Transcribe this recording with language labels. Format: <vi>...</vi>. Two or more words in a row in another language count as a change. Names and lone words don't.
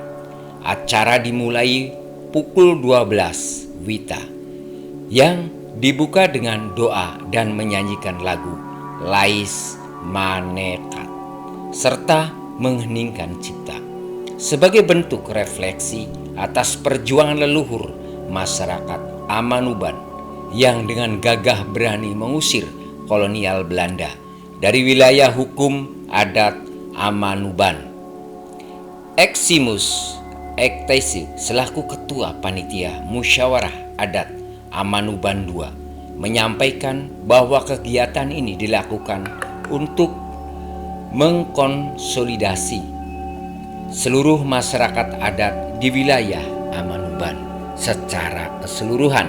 <id>Acara dimulai pukul 12 WITA yang dibuka dengan doa dan menyanyikan lagu Lais Manekat serta mengheningkan cipta sebagai bentuk refleksi atas perjuangan leluhur masyarakat Amanuban yang dengan gagah berani mengusir kolonial Belanda dari wilayah hukum adat Amanuban. Eximus Ektesi selaku Ketua Panitia Musyawarah Adat Amanuban II menyampaikan bahwa kegiatan ini dilakukan untuk mengkonsolidasi seluruh masyarakat adat di wilayah Amanuban secara keseluruhan.</id>